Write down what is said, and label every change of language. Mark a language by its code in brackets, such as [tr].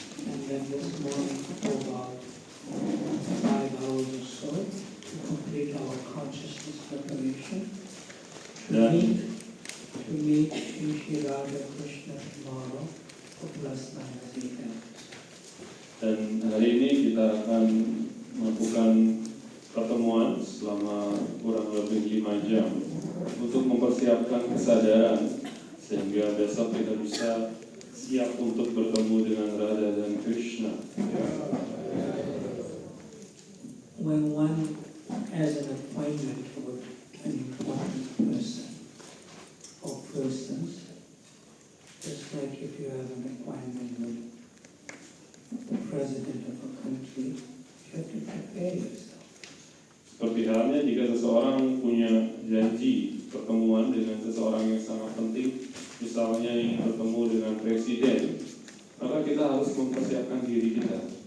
[en] And then this morning for about 5 hours or so to complete our consciousness preparation to [id] Dan- [en] meet Shri Radha Krishna tomorrow for ±8 hours. [id] Dan hari ini kita akan melakukan pertemuan selama kurang lebih 5 jam untuk mempersiapkan kesadaran sehingga besok kita bisa siap untuk bertemu dengan Radha dan Krishna. [en] When one has an appointment with an important person or persons, just like if you have an appointment with the president of a country, you have to prepare yourself. [id] Seperti halnya jika seseorang punya janji pertemuan dengan seseorang yang sangat penting, misalnya ingin bertemu dengan presiden, maka kita harus mempersiapkan diri kita.